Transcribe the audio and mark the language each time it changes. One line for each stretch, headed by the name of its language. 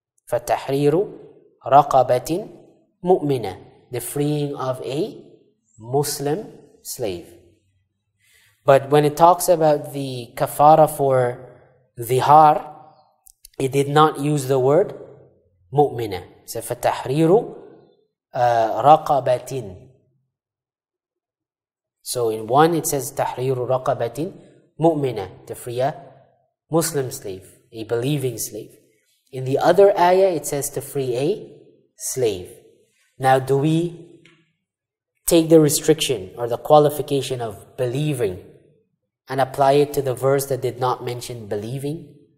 Arabic: فَتَحْرِيرُ رَقَبَةٍ مُؤْمِنَةٍ.
English: The freeing of a Muslim slave. But when it talks about the kafara for zihar, it did not use the word mu'mina.
Arabic: So فَتَحْرِيرُ رَقَبَةٍ.
English: So in one it says
Arabic: تَحْرِيرُ رَقَبَةٍ مُؤْمِنَةٍ,
English: to free a Muslim slave, a believing slave. In the other ayah it says to free a slave. Now do we take the restriction or the qualification of believing and apply it to the verse that did not mention believing?